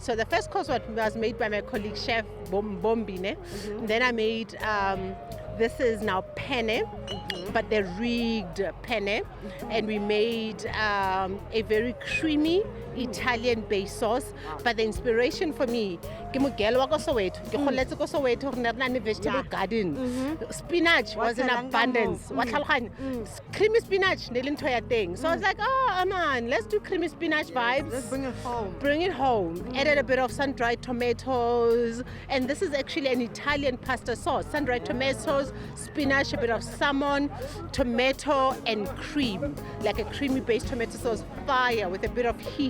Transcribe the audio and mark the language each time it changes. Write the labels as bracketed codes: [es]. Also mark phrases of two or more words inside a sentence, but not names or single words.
[en] So the first course was made by my colleague chef Bombine. Then I made this is now penne, but the rigged penne, and we made a very creamy Italian base sauce. But the inspiration for me, [tn] ke mogelo wa ko Soweto, ke goletse ko Soweto, re na le [en] vegetable garden. Spinach was in abundance. [tn] Wa tlhaloganya? [en] Creamy spinach [tn] ne le ntho ya teng. [en] So I was like, oh man, let's do creamy spinach vibes. Let's bring it home. Bring it home. Added a bit of sun-dried tomatoes, and this is actually an Italian pasta sauce. Sun-dried tomatoes, spinach, a bit of salmon, tomato, and cream, like a creamy based tomato sauce, fire with a bit of heat.